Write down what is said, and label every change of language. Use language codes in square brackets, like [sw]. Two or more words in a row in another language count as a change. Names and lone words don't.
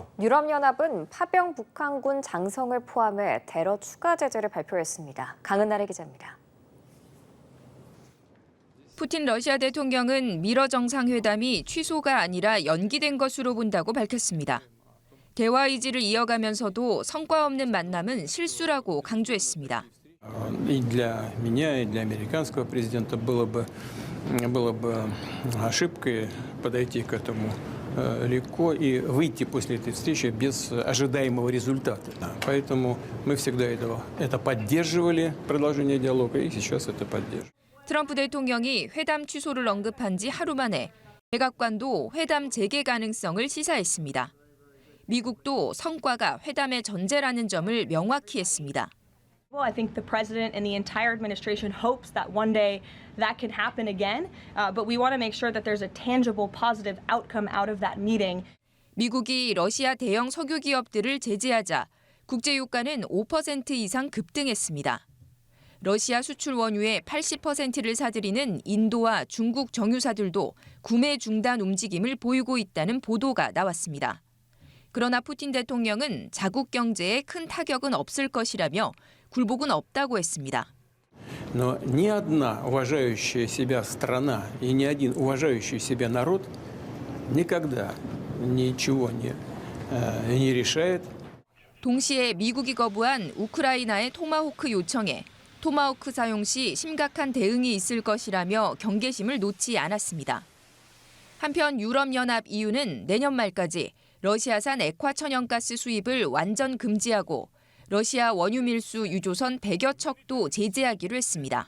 [ko] 유럽연합은 파병 북한군 장성을 포함해 테러 추가 제재를 발표했습니다. 강은나래 기자입니다. 푸틴 러시아 대통령은 미러 정상회담이 취소가 아니라 연기된 것으로 본다고 밝혔습니다. 대화 의지를 이어가면서도 성과 없는 만남은 실수라고 강조했습니다. [ru] И для меня, и для американского президента было бы ошибкой подойти к этому легко и выйти после этой встречи без ожидаемого результата. Поэтому мы всегда это поддерживали, продолжение диалога, и сейчас это поддерживаем. [ko] 트럼프 대통령이 회담 취소를 언급한 지 하루 만에 백악관도 회담 재개 가능성을 시사했습니다. 미국도 성과가 회담의 전제라는 점을 명확히 했습니다. [en] Well, I think the president and the entire administration hopes that one day that can happen again, but we want to make sure that there's a tangible, positive outcome out of that meeting. [ko] 미국이 러시아 대형 석유 기업들을 제재하자 국제 유가는 5% 이상 급등했습니다. 러시아 수출 원유의 80%를 사들이는 인도와 중국 정유사들도 구매 중단 움직임을 보이고 있다는 보도가 나왔습니다. 그러나 푸틴 대통령은 자국 경제에 큰 타격은 없을 것이라며 굴복은 없다고 했습니다. [ru] Но ни одна уважающая себя страна и ни один уважающий себя народ никогда ничего не решает. [ko] 동시에 미국이 거부한 우크라이나의 토마호크 요청에 토마호크 사용 시 심각한 대응이 있을 것이라며 경계심을 놓지 않았습니다. 한편 유럽연합 EU는 내년 말까지 러시아산 액화 천연가스 수입을 완전 금지하고 러시아 원유 밀수 유조선 100여 척도 제재하기로 했습니다.